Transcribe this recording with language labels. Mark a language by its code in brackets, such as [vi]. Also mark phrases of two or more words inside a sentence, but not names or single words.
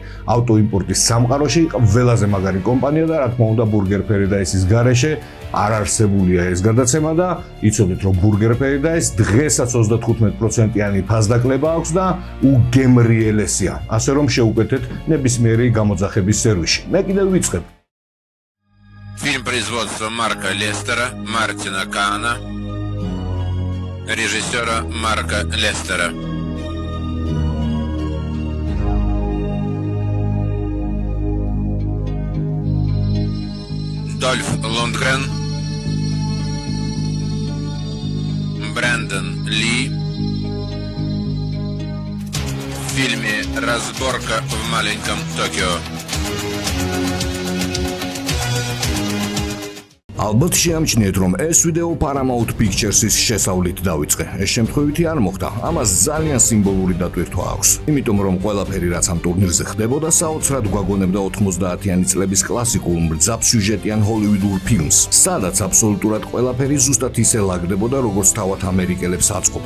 [ka] ავტოიმპორტის სამყაროში ყველაზე მაგარი კომპანია და რა თქმა უნდა Burger Paradise-ის გარეშე არ არსებულია ეს გადაცემა და იცოდეთ, რომ Burger Paradise დღესაც 35%-იანი ფასდაკლება აქვს და უგემრიელესია. ასე რომ შეუკეთეთ ნებისმიერი გამოძახების სერვისში. მე კიდევ ვიწყებ. [ru] Фильм производства Марка Лестера, Мартина Каана, режиссера Марка Лестера. Дольф Лундгрен, Брэндон Ли. В фильме «Разборка в маленьком Токио». [ka] ალბათ შეამჩნიეთ, რომ ეს ვიდეო Paramount Pictures-ის შესავლით დავიწყე. ეს შემთხვევითი არ მოხდა. ამას ძალიან სიმბოლური დატვირთვა აქვს. იმიტომ რომ ყველაფერი რაც ამ ტურნირზე ხდებოდა, საოცრად გვაგონებდა 90-იანი წლების კლასიკულ მძაფსიუჟეტიან ჰოლივუდურ ფილმს, სადაც აბსოლუტურად ყველაფერი ზუსტად ისე ლაგდებოდა, როგორც თავად ამერიკელებს აწყობთ.